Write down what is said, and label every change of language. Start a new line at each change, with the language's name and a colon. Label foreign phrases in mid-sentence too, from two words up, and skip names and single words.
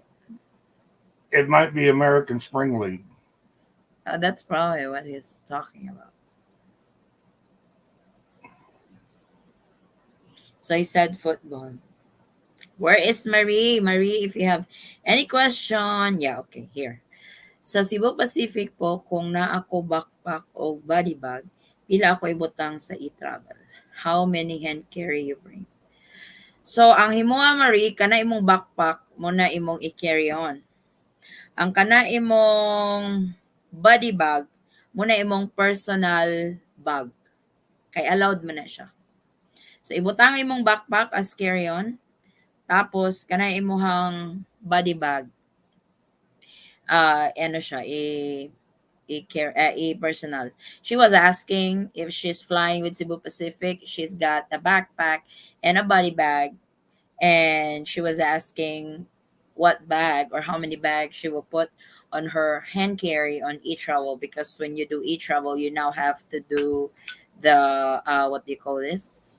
English: it might be American Spring League. That's probably what he's talking about. So he said football. Where is Marie? Marie, if you have any question, yeah, okay, here.
Cebuano: Sa Cebu Pacific po, kung naa ako backpack o
English: body bag,
Cebuano: pila ako ibutang sa e-travel?
English: How many hand carry you bring? So,
Cebuano: ang himuha Marie, kana imong backpack mo na imong i-carry on. Ang kana imong
English: body bag
Cebuano: mo na imong
English: personal bag.
Cebuano: Kay allowed mo na siya. So, ibutang imong backpack
English: as carry on.
Cebuano: Tapos, kana imuhang
English: body bag,
Cebuano: ano siya,
English: a personal. She was asking if she's flying with Cebu Pacific. She's got a backpack and a body bag, and she was asking what bag or how many bags she will put on her hand carry on e-travel, because when you do e-travel, you now have to do the what do you call this?